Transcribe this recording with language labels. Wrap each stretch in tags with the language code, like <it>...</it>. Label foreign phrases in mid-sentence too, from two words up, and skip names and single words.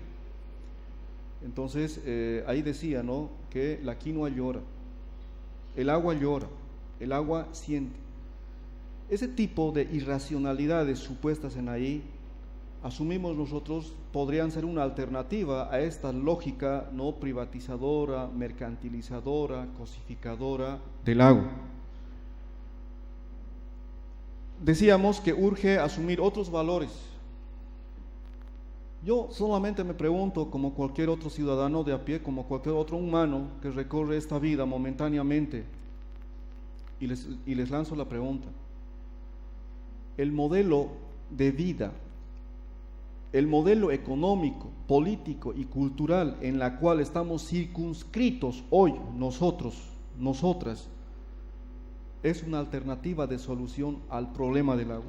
<es>Entonces, ahí decía, ¿no?, que la quinoa llora, el agua llora, el agua siente. Ese tipo de irracionalidades supuestas en ahí, asumimos nosotros, podrían ser una alternativa a esta lógica no privatizadora, mercantilizadora, cosificadora del agua. Decíamos que urge asumir otros valores. Yo solamente me pregunto, como cualquier otro ciudadano de a pie, como cualquier otro humano que recorre esta vida momentáneamente, y les lanzo la pregunta: el modelo de vida, el modelo económico, político y cultural en la cual estamos circunscritos hoy nosotros, nosotras, ¿es una alternativa de solución al problema del agua?</es>